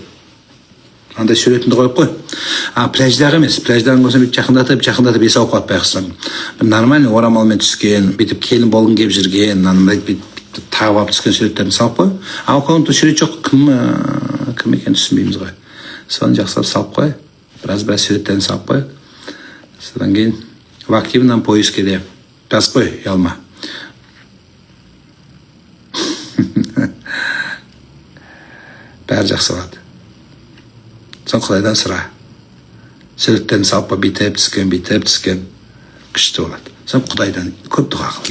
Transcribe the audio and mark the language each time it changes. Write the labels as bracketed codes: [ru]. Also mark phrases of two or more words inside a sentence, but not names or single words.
[kk] Андай суретіңді қойып қой. Пляждағы емес, пляждағын көрсем жақындатып есі ауқатпай қысам. Бір нормальный орамалмен түскен, бүйтіп келін болғың келіп жүрген, тағып алып түскен суреттерін салып қой. Аккаунтта сурет жоқ, кім екенін түсінбейміз ғой. Соны жақсылап салып қой. Біраз суреттерін салып қой. Содан кейін [ru] в активном поиске [kk] де жазып қой, ұялма. Бәрі жақсы болады. Сон Құдайдан сұра. Суреттерін салып қой, бүйтіп түскен. Күшті болады. Сон Құдайдан көп дұға қыл.